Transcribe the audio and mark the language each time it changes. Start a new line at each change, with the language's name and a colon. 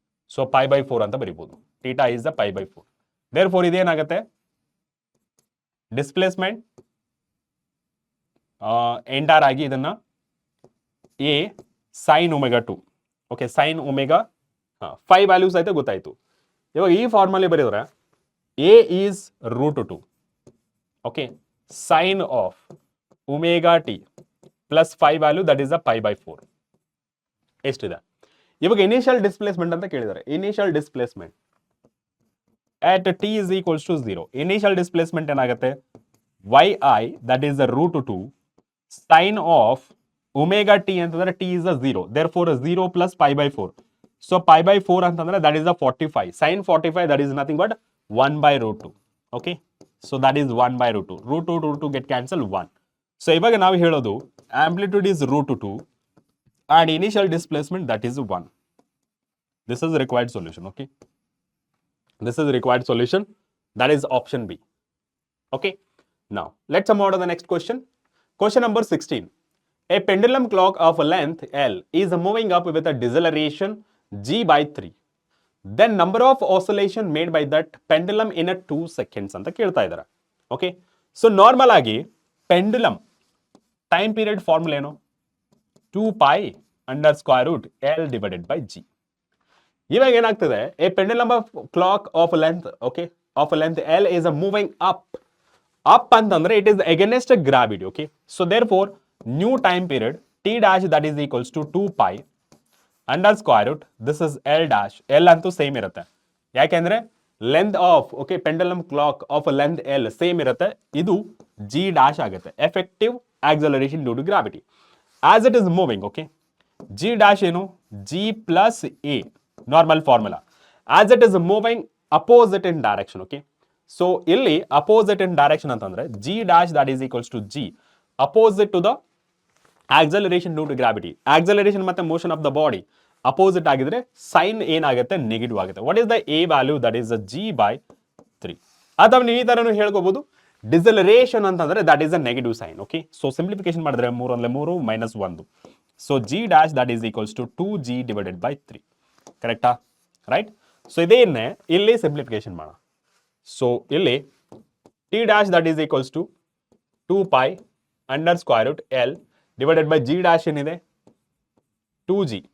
English: so pi by 4
Kannada: ಅಂತ ಬರೀಬೋದು.
English: theta is the pi by 4. Therefore
Kannada: ಇದೇನಾಗುತ್ತೆ,
English: Displacement enter ಆಗಿ ಇದನ್ನ a sin omega 2. Okay, sin omega 5 values
Kannada: ಆಯ್ತು, ಗೊತ್ತಾಯ್ತು. ಇವಾಗ ಈ ಫಾರ್ಮಲ್ಲಿ ಬರೆದ್ರೆ
English: a is root 2. Okay, sin of omega t plus 5 value, that is the pi by 4.
Kannada: ಎಷ್ಟಿದೆ? ಇವಾಗ ಇನಿಷಿಯಲ್ ಡಿಸ್ಪ್ಲೇಸ್ಮೆಂಟ್ ಅಂತ ಕೇಳಿದ್ದಾರೆ.
English: Initial displacement at t is equals to 0. Initial displacement
Kannada: ಏನಾಗುತ್ತೆ,
English: yi that is the root 2 sin of omega t
Kannada: ಅಂತಂದ್ರೆ
English: t is a 0, therefore 0 plus pi by 4. So pi by 4
Kannada: ಅಂತಂದ್ರೆ
English: that is the 45, sin 45 that is nothing but 1 by root 2. Okay, so that is 1 by root 2. root 2 get cancelled 1. So
Kannada: ಇವಾಗ ನಾವು ಹೇಳೋದು
English: amplitude is root 2 and initial displacement that is 1. This is the required solution. Okay, this is the required solution, that is option B. Okay, now let's move on to the next question. Question number 16. A pendulum clock of length L is moving up with a deceleration g by 3. Then number of oscillation made by that pendulum in a 2 seconds
Kannada: ಅಂತ ಕೇಳ್ತಾ ಇದ್ದಾರೆ.
English: Okay, so normal ಆಗಿ pendulum time period formula ಏನು, 2 pi under square root L divided by g.
Kannada: ಇವಾಗ ಏನಾಗ್ತದೆ,
English: A pendulum of clock of length, okay, of length L is moving up ಅಂತಂದ್ರೆ it is against gravity. Okay, so therefore new time period t dash that is equals to 2 pi under square root, this is L dash. L ಅಂತೂ same ಇರುತ್ತೆ, ಯಾಕೆಂದ್ರೆ length of, okay, pendulum clock of length L same ಇರುತ್ತೆ, ಇದು g dash ಆಗುತ್ತೆ, effective acceleration due to gravity as it is moving. Okay, g dash ಏನು, g plus a normal formula as it is moving opposite in direction. Okay, so ಇಲ್ಲಿ opposite in direction
Kannada: ಅಂತಂದ್ರೆ
English: g dash that is equals to g opposite to the acceleration due to gravity. Acceleration ಮತ್ತೆ motion of the body opposite ಆಗಿದ್ರೆ sign
Kannada: ಏನಾಗುತ್ತೆ, negative ಆಗುತ್ತೆ.
English: what is the a value, that is the g by 3.
Kannada: ಅಥವಾ ನೀವು ಈ ತರನು ಹೇಳ್ಕೋಬಹುದು,
English: Deceleration ಅಂತಂದ್ರೆ that is a negative sign. Okay, so simplification ಮಾಡಿದ್ರೆ 3 1 -1, so g dash that is equals to 2g divided by 3. ಕರೆಕ್ಟಾ? Right.
Kannada: So ಇದೇನೆ ಇಲ್ಲಿ simplification ಮಾಡೋಣ.
English: So ಇಲ್ಲಿ T dash that is equals to 2 pi under square root L divided by G dash ಏನಿದೆ 2g.